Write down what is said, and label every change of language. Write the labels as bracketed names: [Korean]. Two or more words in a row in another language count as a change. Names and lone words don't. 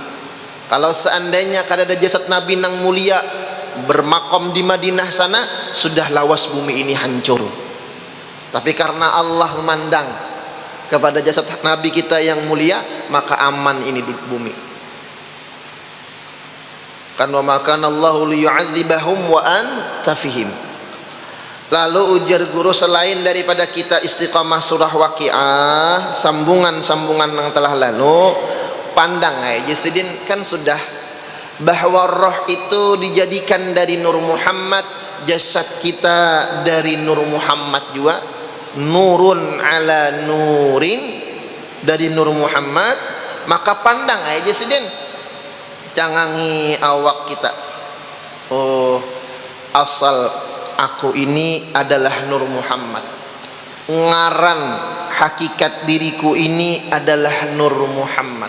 [Banjar] Kalau seandainya kada ada jasad Nabi nang mulia bermakom di Madinah sana, sudah lawas bumi ini hancur. [Indonesian] Tapi karena Allah memandang kepada jasad Nabi kita yang mulia, maka aman ini di bumi. [Arabic] kan وما كان الله ليعذبهم وأنت فيهم. [Banjar] Lalu ujar guru, selain daripada kita istiqamah surah Waqiah, sambungan-sambungan yang telah lalu, pandang aja sidin kan sudah bahwa roh itu dijadikan dari Nur Muhammad, jasad kita dari Nur Muhammad juga, [Arabic] نور على نور, [Banjar] dari Nur Muhammad. Maka pandang aja sidin, cangangi awak kita, oh asal aku ini adalah Nur Muhammad, ngaran hakikat diriku ini adalah Nur Muhammad.